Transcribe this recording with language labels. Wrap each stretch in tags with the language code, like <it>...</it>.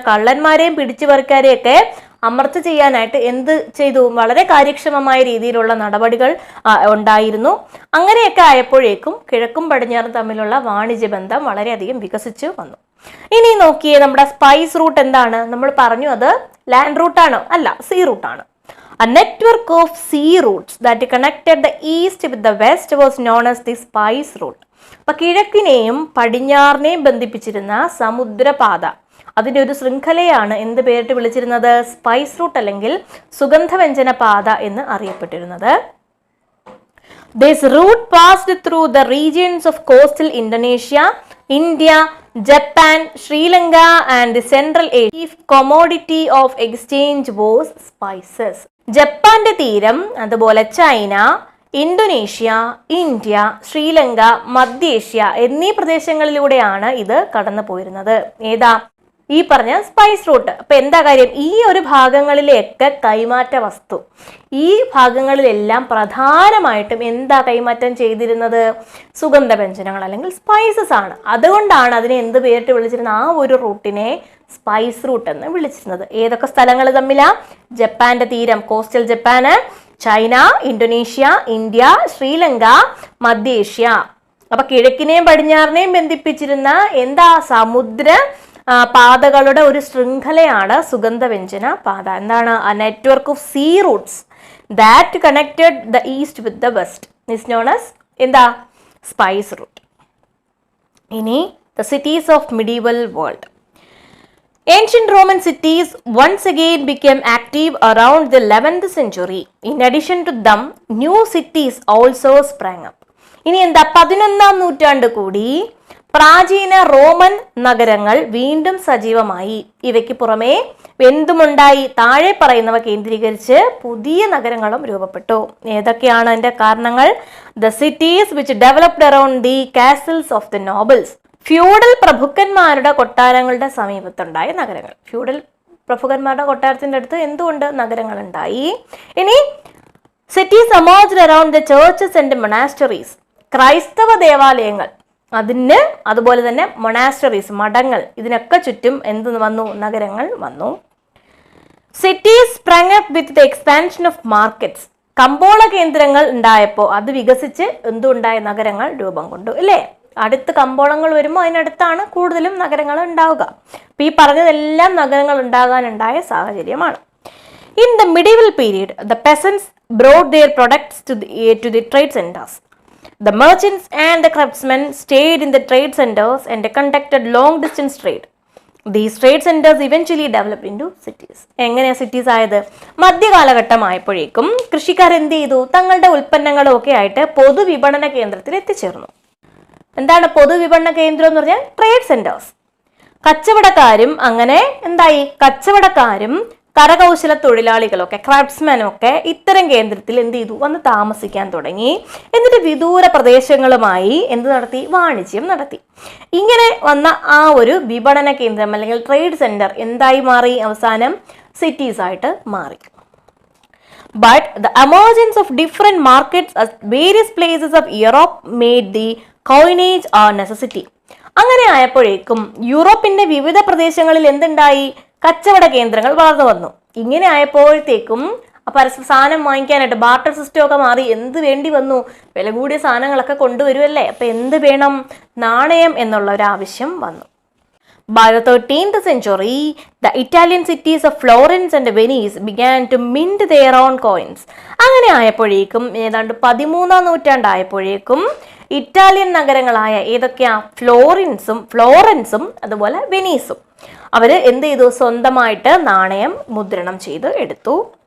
<ml>കള്ളന്മാരെയും പിടിച്ചുപറിക്കാരെയും ഒക്കെ അമർച്ച ചെയ്യാനായിട്ട് എന്ത് ചെയ്തു? വളരെ കാര്യക്ഷമമായ രീതിയിലുള്ള നടപടികൾ ഉണ്ടായിരുന്നു. അങ്ങനെയൊക്കെ ആയപ്പോഴേക്കും കിഴക്കും പടിഞ്ഞാറും തമ്മിലുള്ള വാണിജ്യബന്ധം വളരെയധികം വികസിച്ചു വന്നു. ഇനി നോക്കിയേ, നമ്മുടെ സ്പൈസ് റൂട്ട് എന്താണ്? നമ്മൾ പറഞ്ഞു അത് ലാൻഡ് റൂട്ടാണോ? അല്ല, സീ റൂട്ടാണ്.</ml> <en>A network of sea routes that connected the east with the west was known as the spice route.</en> <ml>അപ്പൊ കിഴക്കിനെയും പടിഞ്ഞാറിനെയും ബന്ധിപ്പിച്ചിരുന്ന സമുദ്രപാത, അതിൻ്റെ ഒരു ശൃംഖലയാണ് എന്ത് പേരിട്ട് വിളിച്ചിരുന്നത്? സ്പൈസ് റൂട്ട് അല്ലെങ്കിൽ സുഗന്ധവ്യഞ്ജന പാത എന്ന് അറിയപ്പെട്ടിരുന്നത്.</ml> <en>This route passed through the regions of coastal Indonesia, India, Japan, Sri Lanka and the Central Asia. Chief commodity of exchange was spices.</en> <ml>ജപ്പാന്റെ തീരം, അതുപോലെ ചൈന, ഇന്തോനേഷ്യ, ഇന്ത്യ, ശ്രീലങ്ക, മധ്യേഷ്യ എന്നീ പ്രദേശങ്ങളിലൂടെയാണ് ഇത് കടന്നു പോയിരുന്നത്. ഏതാ? ഈ പറഞ്ഞ സ്പൈസ് റൂട്ട്. അപ്പൊ എന്താ കാര്യം? ഈ ഒരു ഭാഗങ്ങളിലേക്ക് കൈമാറ്റ വസ്തു, ഈ ഭാഗങ്ങളിലെല്ലാം പ്രധാനമായിട്ടും എന്താ കൈമാറ്റം ചെയ്തിരുന്നത്? സുഗന്ധവ്യഞ്ജനങ്ങൾ അല്ലെങ്കിൽ സ്പൈസസ് ആണ്. അതുകൊണ്ടാണ് അതിനെ എന്ത് പേരിട്ട് വിളിച്ചിരുന്നത്? ആ ഒരു റൂട്ടിനെ സ്പൈസ് റൂട്ട് എന്ന് വിളിച്ചിരുന്നത്. ഏതൊക്കെ സ്ഥലങ്ങൾ തമ്മിലാ? ജപ്പാന്റെ തീരം, കോസ്റ്റൽ ജപ്പാന്, ചൈന, ഇന്തോനേഷ്യ, ഇന്ത്യ, ശ്രീലങ്ക, മധ്യേഷ്യ. അപ്പൊ കിഴക്കിനെയും പടിഞ്ഞാറിനെയും ബന്ധിപ്പിച്ചിരുന്ന എന്താ? സമുദ്ര പാതകളുടെ ഒരു ശൃംഖലയാണ് സുഗന്ധവ്യഞ്ജന പാത. എന്താണ്?</ml> <en>a network of sea routes that connected the east with the west is known as എന്താ? spice route. ഇനി the cities of medieval world. Ancient Roman cities once again became active around the 11th century. In addition to them, new cities also sprang up.</en> <ml>ഇനി എന്താ? 11ാം നൂറ്റാണ്ട് കൂടി പ്രാചീന Roman നഗരങ്ങൾ വീണ്ടും സജീവമായി. ഇവയ്ക്ക് പുറമെ എന്തുമുണ്ടായി? താഴെ പറയുന്നവ കേന്ദ്രീകരിച്ച് പുതിയ നഗരങ്ങളും രൂപപ്പെട്ടു. ഏതൊക്കെയാണ് അതിന്റെ കാരണങ്ങൾ?</ml> <en>The cities which developed around the castles of the nobles.</en> <ml>Feudal പ്രഭുക്കന്മാരുടെ കൊട്ടാരങ്ങളുടെ സമീപത്തുണ്ടായ നഗരങ്ങൾ. ഫ്യൂഡൽ പ്രഭുക്കന്മാരുടെ കൊട്ടാരത്തിന്റെ അടുത്ത് എന്തുകൊണ്ട് നഗരങ്ങൾ ഉണ്ടായി?</ml> <en>ഇനി cities emerged around the churches and monasteries.</en> <ml>ക്രൈസ്തവ ദേവാലയങ്ങൾ, അതിന് അതുപോലെ തന്നെ മൊണാസ്റ്ററീസ്, മഠങ്ങൾ, ഇതിനൊക്കെ ചുറ്റും എന്ത് വന്നു? നഗരങ്ങൾ വന്നു.</ml> <en>Cities sprung up with the expansion of markets.</en> <ml>കമ്പോള കേന്ദ്രങ്ങൾ ഉണ്ടായപ്പോൾ അത് വികസിച്ച് എന്തുണ്ടായ? നഗരങ്ങൾ രൂപം കൊണ്ടു. അല്ലേ? അടുത്ത് കമ്പോളങ്ങൾ വരുമ്പോൾ അതിനടുത്താണ് കൂടുതലും നഗരങ്ങൾ ഉണ്ടാവുക. അപ്പൊ ഈ പറഞ്ഞതെല്ലാം നഗരങ്ങൾ ഉണ്ടാകാനുണ്ടായ സാഹചര്യമാണ്.</ml> <en>In the medieval period the peasants brought their products to the trade centres. The merchants and the craftsmen stayed in the trade centers and conducted long distance trade. These trade centers eventually developed into cities.</en> <ml>എങ്ങനെയാ cities ആയത്? മധ്യകാലഘട്ടമായപ്പോഴേക്കും കൃഷിക്കാർ എന്ത് ചെയ്തു? തങ്ങളുടെ ഉൽപ്പന്നങ്ങളും ഒക്കെ ആയിട്ട് പൊതുവിപണന കേന്ദ്രത്തിൽ എത്തിച്ചേർന്നു. എന്താണ് പൊതുവിപണന കേന്ദ്രം എന്ന് പറഞ്ഞാൽ? Trade centres. കച്ചവടക്കാരും അങ്ങനെ എന്തായി? കച്ചവടക്കാരും കരകൗശല തൊഴിലാളികളൊക്കെ, ക്രാഫ്റ്റ്സ്മാനൊക്കെ ഇത്തരം കേന്ദ്രത്തിൽ എന്ത് ചെയ്തു? വന്ന് താമസിക്കാൻ തുടങ്ങി. എന്നിട്ട് വിദൂര പ്രദേശങ്ങളുമായി എന്ത് നടത്തി? വാണിജ്യം നടത്തി. ഇങ്ങനെ വന്ന ആ ഒരു വിപണന കേന്ദ്രം അല്ലെങ്കിൽ ട്രേഡ് സെന്റർ എന്തായി മാറി? അവസാനം സിറ്റീസ് ആയിട്ട് മാറി.</ml> <en>But the emergence of different markets at various places of Europe made the coinage a necessity.</en> <ml>അങ്ങനെ ആയപ്പോഴേക്കും യൂറോപ്പിന്റെ വിവിധ പ്രദേശങ്ങളിൽ എന്തുണ്ടായി? കച്ചവട കേന്ദ്രങ്ങൾ വളർന്നു വന്നു. ഇങ്ങനെ ആയപ്പോഴത്തേക്കും പരസ്പര സാധനം വാങ്ങിക്കാനായിട്ട് ബാർട്ടർ സിസ്റ്റം ഒക്കെ മാറി. എന്ത് വേണ്ടി വന്നു? വില കൂടിയ സാധനങ്ങളൊക്കെ കൊണ്ടുവരുമല്ലേ. അപ്പൊ എന്ത് വേണം? നാണയം എന്നുള്ള ഒരു ആവശ്യം വന്നു.</ml> <en>By the 13th century, the Italian cities of Florence and Venice began to mint their own coins.</en> <ml>അങ്ങനെ ആയപ്പോഴേക്കും ഏതാണ്ട് 13ാം നൂറ്റാണ്ടായപ്പോഴേക്കും ഇറ്റാലിയൻ നഗരങ്ങളായ ഏതൊക്കെയാ? ഫ്ലോറൻസും അതുപോലെ വെനീസും അവര് എന്ത് ചെയ്തു? സ്വന്തമായിട്ട് നാണയം മുദ്രണം ചെയ്ത് എടുത്തു.</ml>